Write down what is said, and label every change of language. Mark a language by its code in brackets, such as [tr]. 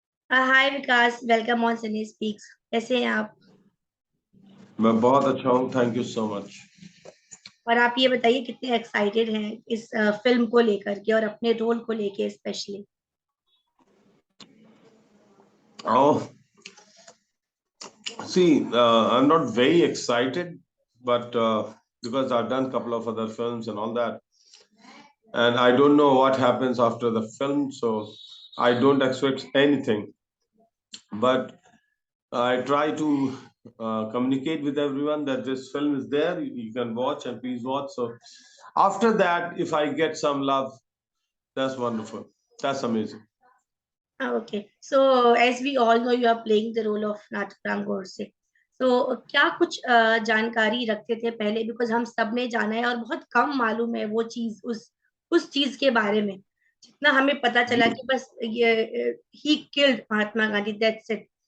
[en] Hi Vikas, welcome on Sini speaks. [hi] कैसे हैं आप? मैं बहुत अच्छा हूँ, [en] Thank you so much. [hi] और आप ये बताइए, कितने एक्साइटेड हैं इस फिल्म को लेकर के और अपने रोल को लेके specially. [en] Oh, see, I'm not very excited, but because I've done a couple of other films and all that, and I don't know what happens after the film, so I don't expect anything. But I try to communicate with everyone that this film is there, you can watch and please watch. So after that, if I get some love, that's wonderful. That's amazing. Okay, so as we all know you are playing the role of Nathuram Godse. [hi] तो क्या कुछ जानकारी रखते थे पहले? Because हम सब ने जाना है और बहुत कम मालूम है वो चीज, उस चीज के बारे में। जितना हमें पता चला कि बस ये he killed Mahatma Gandhi, [en] That's it.